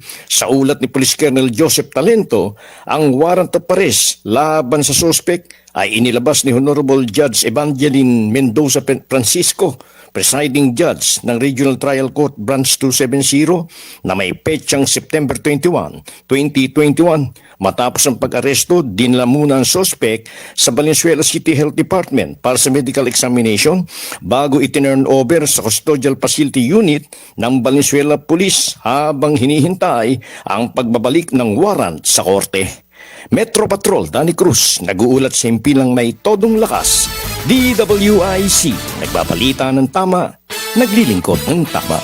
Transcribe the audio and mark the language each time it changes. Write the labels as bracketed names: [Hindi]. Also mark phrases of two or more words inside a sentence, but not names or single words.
[Filipino] Sa ulat ni Police Colonel Joseph Talento, ang [English] warrant of arrest [Filipino] laban sa suspect ay inilabas ni Honorable Judge Evangeline Mendoza Francisco, [English] presiding judge [Filipino] ng Regional Trial Court Branch 270 na may petsang September 21, 2021. Matapos ang pag-aresto, dinala muna ang suspect sa Valenzuela City Health Department para sa [English] medical examination [Filipino] bago itinurn over sa Custodial Facility Unit ng Valenzuela Police habang hinihintay ang pagbabalik ng warrant sa korte. Metro Patrol Danny Cruz, nag-uulat sa himpilang may todong lakas. DWIC, nagbabalita ng tama, naglilingkod ng tama.